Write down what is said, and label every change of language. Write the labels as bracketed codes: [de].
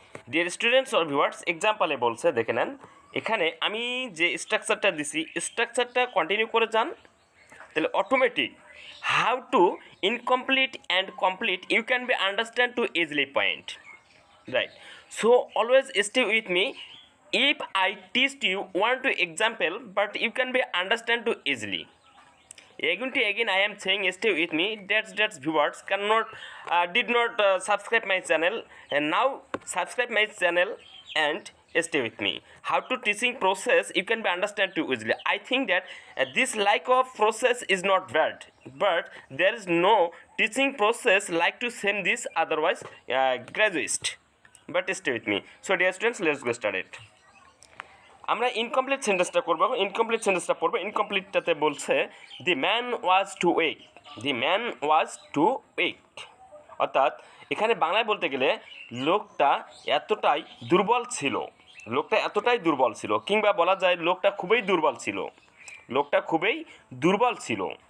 [en] dear students or viewers, [bn] এক্সাম্পলে বলছে, দেখে নেন এখানে আমি যে স্ট্রাকচারটা দিছি স্ট্রাকচারটা কন্টিনিউ করে যান, তাহলে automatic [en] How to incomplete and complete you can be understand to easily point, right? So always stay with me. If I teach you one to example but you can be understand too easily, again I am saying stay with me. That's viewers cannot did not subscribe my channel, and now subscribe my channel and stay with me. How to teaching process you can be understand too easily. I think that this like of process is not bad, but there is no teaching process like to send this otherwise graduate. But stay with me. So dear students, let's get started. [bn] আমরা incomplete সেন্টেন্সটা করবো। Incomplete সেন্টেন্সটা পড়বো। ইনকমপ্লিটটাতে বলছে [en] the man was too weak, [bn] the man was two ওয়েক, অর্থাৎ এখানে বাংলায় বলতে গেলে লোকটা এতটাই দুর্বল ছিল, লোকটা এতটাই দুর্বল ছিল, কিংবা বলা যায় লোকটা খুবই দুর্বল ছিল, লোকটা খুবই দুর্বল ছিল।